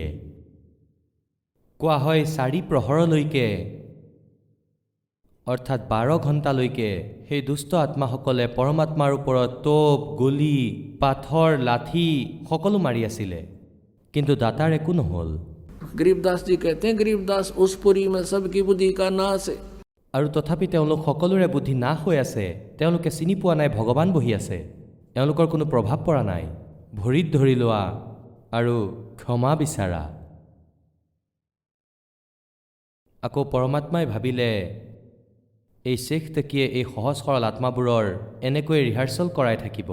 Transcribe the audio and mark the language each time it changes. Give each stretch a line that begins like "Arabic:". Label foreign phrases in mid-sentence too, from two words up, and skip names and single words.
Assamese: কোৱা হয় 4 প্ৰহৰলৈকে অৰ্থাৎ 12 ঘণ্টালৈকে সেই দুষ্ট আত্মাসকলে পৰমাত্মাৰ ওপৰত টোপ, গুলী, পাথৰ, লাঠি সকলো মাৰি আছিলে, কিন্তু দাতাৰ একো নহ'ল।
Hindi: गरीबदास जी कहते हैं, गरीबदास उस पुरी में सबकी बुद्धि का नाश है।
Assamese: আৰু তথাপি তেওঁলোক সকলোৰে বুদ্ধি নাশ হৈ আছে। তেওঁলোকে চিনি পোৱা নাই ভগৱান বহি আছে, এওঁলোকৰ কোনো প্ৰভাৱ পৰা নাই। ভৰিত ধৰি লোৱা আৰু ক্ষমা বিচৰা। আকৌ পৰমাত্মাই ভাবিলে এই শ্বেখ তকীয়ে এই সহজ সৰল আত্মাবোৰৰ এনেকৈ ৰিহাৰ্চেল কৰাই থাকিব।